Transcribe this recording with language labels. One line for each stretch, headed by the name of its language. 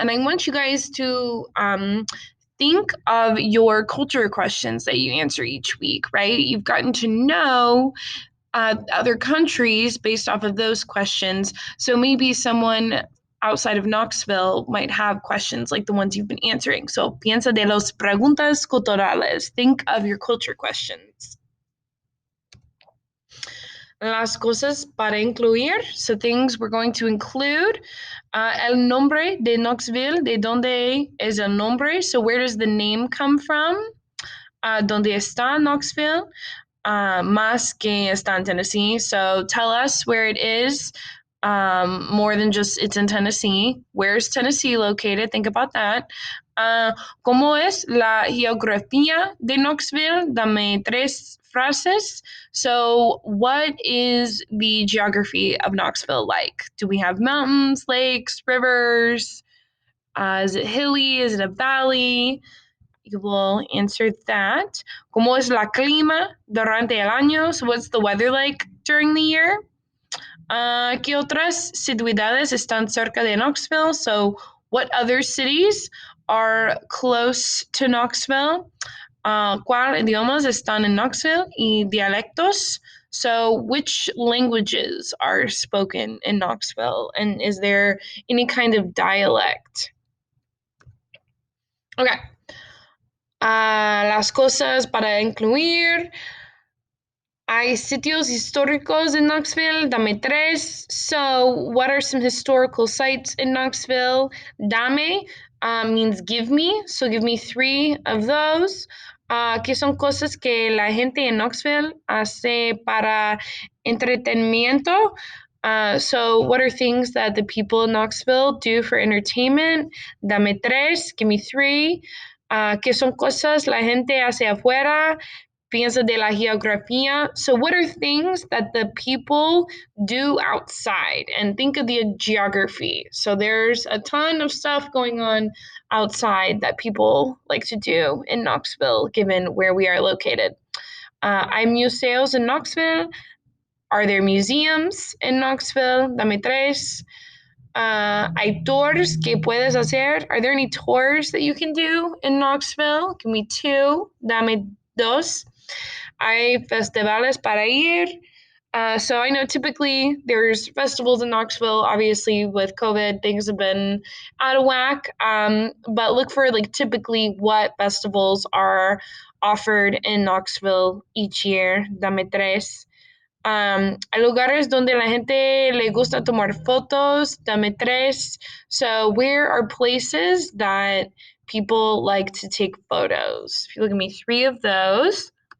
English: And I want you guys to think of your culture questions that you answer each week, right? You've gotten to know other countries based off of those questions. So maybe someone outside of Knoxville might have questions like the ones you've been answering.
Spanish: So piensa de las preguntas culturales.
English: Think of your culture questions.
Spanish: Las cosas para incluir.
English: So things we're going to include.
Spanish: El nombre de Knoxville. De donde es el nombre?
English: So where does the name come from?
Spanish: ¿Dónde está Knoxville? Más que está
English: in Tennessee. So tell us where it is, more than just it's in Tennessee. Where's Tennessee located? Think about that.
Spanish: ¿Cómo es la geografía de Knoxville? Dame tres frases.
English: So, what is the geography of Knoxville like? Do we have mountains, lakes, rivers? Is it hilly? Is it a valley? You will answer that.
Spanish: ¿Cómo es la clima durante el año?
English: So what's the weather like during the year?
Spanish: ¿Qué otras ciudades están cerca de Knoxville?
English: So what other cities are close to Knoxville?
Spanish: ¿Cuál idiomas están en Knoxville? Y dialectos.
English: So which languages are spoken in Knoxville? And is there any kind of dialect?
Spanish: Okay. Las cosas para incluir. Hay sitios históricos in Knoxville. Dame tres.
English: So, what are some historical sites in Knoxville? Dame means give me. So, give me three of those.
Spanish: ¿Qué son cosas que la gente en Knoxville hace para entretenimiento?
English: So, what are things that the people in Knoxville do for entertainment?
Spanish: Dame tres.
English: Give me three.
Spanish: ¿Qué son cosas la gente hace afuera? Piensa de la geografía.
English: So, what are things that the people do outside? And think of the geography. So, there's a ton of stuff going on outside that people like to do in Knoxville, given where we are located.
Spanish: Hay museos
English: in Knoxville. Are there museums in Knoxville?
Spanish: Dame tres. Hay tours que puedes hacer.
English: Are there any tours that you can do in Knoxville? Give me two.
Spanish: Dame dos. Hay festivales para ir.
English: So I know typically there's festivals in Knoxville. Obviously, with COVID, things have been out of whack. But look for like typically what festivals are offered in Knoxville each year.
Spanish: Dame tres. Hay lugares donde la gente le gusta tomar fotos. Dame tres.
English: So where are places that people like to take photos? If you look at me, three of those.